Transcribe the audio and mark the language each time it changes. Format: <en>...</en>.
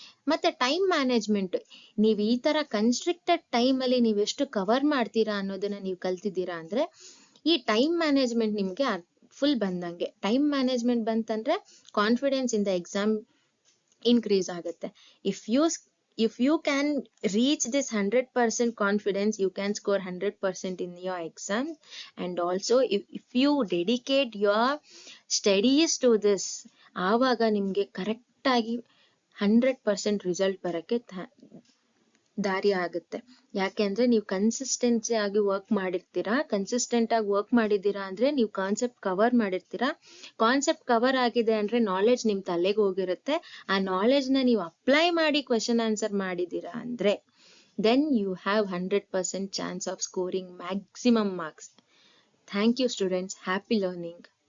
<kn>ಮತ್ತೆ time management, ನೀವು ಈ ತರ ಕನ್ಸ್ಟ್ರಿಕ್ಟೆಡ್ ಟೈಮ್ ಅಲ್ಲಿ ನೀವು ಎಷ್ಟು ಕವರ್ ಮಾಡ್ತೀರಾ ಅನ್ನೋದನ್ನ ನೀವು ಕಲ್ತಿದ್ದೀರಾ ಅಂದ್ರೆ ಈ ಟೈಮ್ ಮ್ಯಾನೇಜ್ಮೆಂಟ್ ನಿಮ್ಗೆ ಫುಲ್ ಬಂದಂಗೆ. ಟೈಮ್ ಮ್ಯಾನೇಜ್ಮೆಂಟ್ ಬಂತಂದ್ರೆ</kn> <en>confidence in the exam</en> <kn>increase ಆಗುತ್ತೆ.</kn> <en>if you can reach this 100% confidence, you can score 100% in your exam. And also if you dedicate your studies to this,</en> <kn>ಆವಾಗ ನಿಮ್ಗೆ correct ಆಗಿ 100% result ಬರಕ್ಕೆ ದಾರಿ ಆಗುತ್ತೆ. ಯಾಕೆಂದ್ರೆ ನೀವು ಕನ್ಸಿಸ್ಟೆನ್ಸಿ ಆಗಿ ವರ್ಕ್ ಮಾಡಿರ್ತೀರಾ. ಕನ್ಸಿಸ್ಟೆಂಟ್ ಆಗಿ ವರ್ಕ್ ಮಾಡಿದ್ದೀರಾ ಅಂದ್ರೆ ನೀವು ಕಾನ್ಸೆಪ್ಟ್ ಕವರ್ ಮಾಡಿರ್ತೀರಾ. ಕಾನ್ಸೆಪ್ಟ್ ಕವರ್ ಆಗಿದೆ ಅಂದ್ರೆ ನಾಲೆಡ್ಜ್ ನಿಮ್ ತಲೆಗೆ ಹೋಗಿರುತ್ತೆ. ಆ ನಾಲೆಡ್ಜ್ ನ ನೀವು ಅಪ್ಲೈ ಮಾಡಿ ಕ್ವೆಶನ್ ಆನ್ಸರ್ ಮಾಡಿದ್ದೀರಾ ಅಂದ್ರೆ</kn> <en>Then you have 100% chance of scoring maximum marks. Thank you students. Happy learning.</en>